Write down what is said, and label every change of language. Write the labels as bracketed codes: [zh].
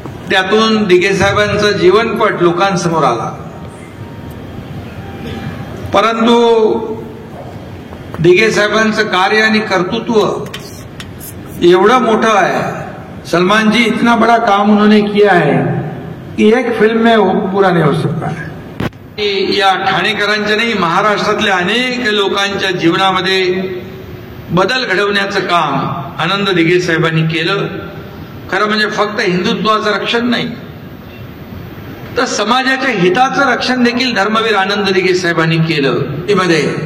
[mr] त्यातून दिघे साहेबांचा जीवनपट लोकांसमोर आला, परंतु दिघे साहेबांचं कार्य आणि कर्तृत्व एवढं मोठं है। [hi] सलमान जी, इतना बड़ा काम उन्होंने किया है कि एक फिल्म में वो पूरा नहीं हो सकता है। [mr] या ठाणेकरांच्या नाही, महाराष्ट्रातल्या अनेक लोकांच्या जीवनामध्ये बदल घडवण्याचं काम आनंद दिघे साहेबांनी केलं। खरं म्हणजे फक्त हिंदुत्वाचं रक्षण नाही, तर समाजाच्या हिताचं रक्षण देखील धर्मवीर आनंद दिघे साहेबांनी केलं मध्ये।